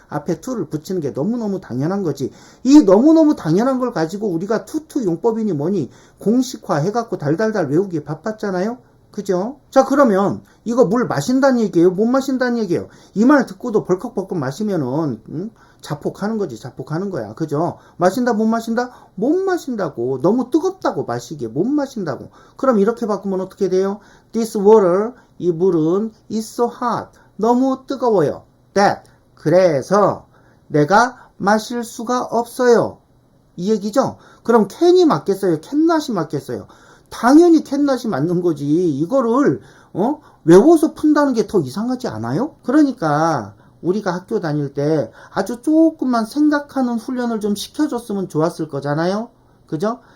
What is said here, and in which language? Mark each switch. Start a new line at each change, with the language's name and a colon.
Korean: 앞에 to를 붙이는 게 너무너무 당연한 거지. 이 너무너무 당연한 걸 가지고 우리가 to 용법이니 뭐니 공식화 해갖고 달달달 외우기에 바빴잖아요. 그죠? 자, 그러면 이거 물 마신다는 얘기예요? 못 마신다는 얘기예요? 이 말 듣고도 벌컥벌컥 마시면은 자폭하는 거지. 자폭하는 거야. 그죠? 마신다 못 마신다? 못 마신다고. 너무 뜨겁다고 마시기에 못 마신다고. 그럼 이렇게 바꾸면 어떻게 돼요?
English: This water,
Korean: 이 물은
English: is so hot.
Korean: 너무 뜨거워요. That, 그래서 내가 마실 수가 없어요. 이 얘기죠? 그럼 can이 맞겠어요? cannot이 맞겠어요? 당연히 캔낫이 맞는 거지. 이거를 외워서 푼다는 게 더 이상하지 않아요? 그러니까 우리가 학교 다닐 때 아주 조금만 생각하는 훈련을 좀 시켜줬으면 좋았을 거잖아요. 그죠?